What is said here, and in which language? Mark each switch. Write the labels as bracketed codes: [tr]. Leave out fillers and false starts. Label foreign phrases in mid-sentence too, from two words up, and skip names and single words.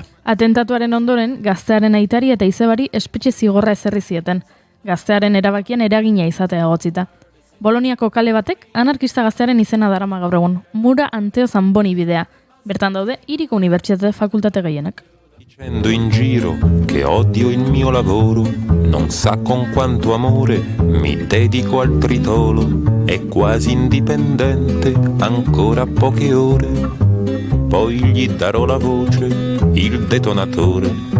[eu] Atentatuaren ondoren, gaztearen aitari eta izebari espetxe zigorra ezarri zieten. Gaztearen erabakian eragina izatea egotzita. Boloniako kale batek anarkista gaztearen izena darama gaur egun. Mura Anteo Zamboni bidea. Bertan daude hiriko unibertsitate fakultate gehienak. [it] Dicendo in giro che odio il mio lavoro, non sa con quanto amore mi dedico al tritolo, è quasi indipendente, ancora poche ore, poi gli darò la voce, il detonatore.